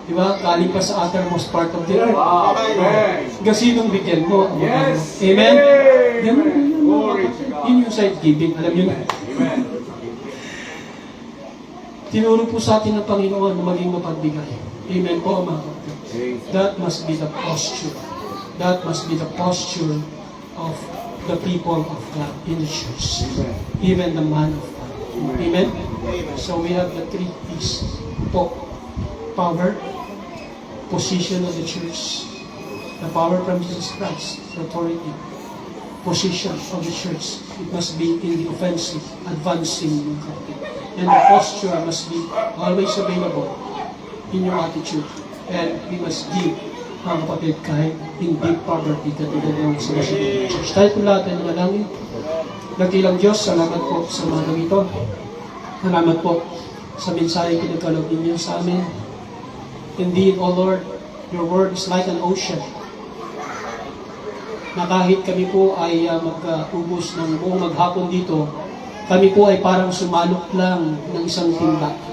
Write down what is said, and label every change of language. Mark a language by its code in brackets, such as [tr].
[tl] Di ba? Galing pa sa [en] uttermost part of the earth. Wow. Amen. [tl] Gasinong bigyan mo. [en] Yes. Amen? Amen. [tl] Yan, yun, [en] Glory to God. [tl] yun yung side giving. Alam nyo na. Amen. Tinuro po sa atin ng Panginoon na maging mapagbigay. Amen po, mga kapatid. Amen. [en] That must be the posture. That must be the posture of the people of God in the church. Amen. Even the man of God. Amen? So we have the three P's. Power, position of the church, the power from Jesus Christ, the authority, position of the church. It must be in the offensive, advancing mga kapatid. And the posture must be always available in your attitude. And we must give, mga kapatid, kahit in deep poverty, [tl] katulad ng sinasabi ng [en] church. [tl] Tayo po lahat ay nanalangin. Nagkilang Diyos, salamat po sa mga ganito. Salamat po sa mensahe pinagkaloob ninyo sa amin. [en] Indeed, O Lord, your word is like an ocean. [tl] Na kahit kami po ay mag-ubos ng buong maghapon dito, kami po ay parang sumalok lang ng isang timba.